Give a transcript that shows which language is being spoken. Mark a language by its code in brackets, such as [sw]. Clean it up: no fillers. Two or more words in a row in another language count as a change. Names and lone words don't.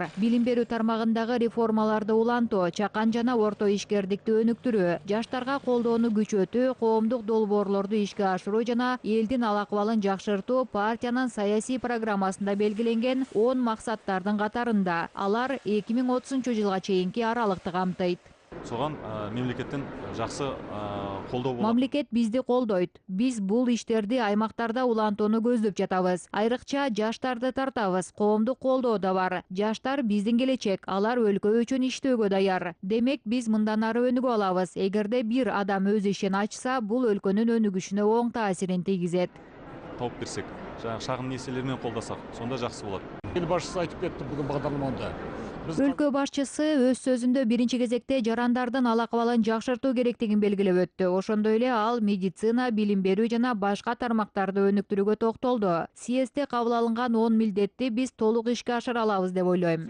[ky] Билим берүү тармагындагы реформаларды улантуу, чакан жана орто ишкердикти өнүктүрүү, жаштарга колдоону күчөтүү, коомдук долбоорлорду ишке ашыруу жана элдин ал-акыбалын жакшыртуу партиянын саясий программасында белгиленген 10 максаттардын катарында. Алар 2030-жылга чейинки аралыкты камтыйт. [kk] Соған мемлекеттен жақсы қолдау болады. [ky] Мамлекет бизди колдойт. Биз бул иштерди аймактарда улантууну көздөп жатабыз. Айрыкча жаштарды тартабыз. Коомдук колдоо да бар. Жаштар биздин келечек. Алар өлкө үчүн иштөөгө даяр. Демек биз мындан ары өнүгө алабыз. Эгерде бир адам өз ишин ачса, бул өлкөнүн өнүгүшүнө оң таасирин тийгизет. [kk] Тауып берсек, шағын несиелермен қолдасақ, сонда жақсы болады. [ky] Ел башчысы айтып кетти бүгүн багдарламада. Өлкө башчысы өз сөзүндө биринчи кезекте жарандардын ал-акыбалын жакшыртуу керектигин белгилеп өттү. Ошондой эле ал медицина, билим берүү жана башка тармактарды өнүктүрүүгө токтолду. Съездде кабыл алынган 10 милдетти биз толук ишке ашыра алабыз деп ойлойм.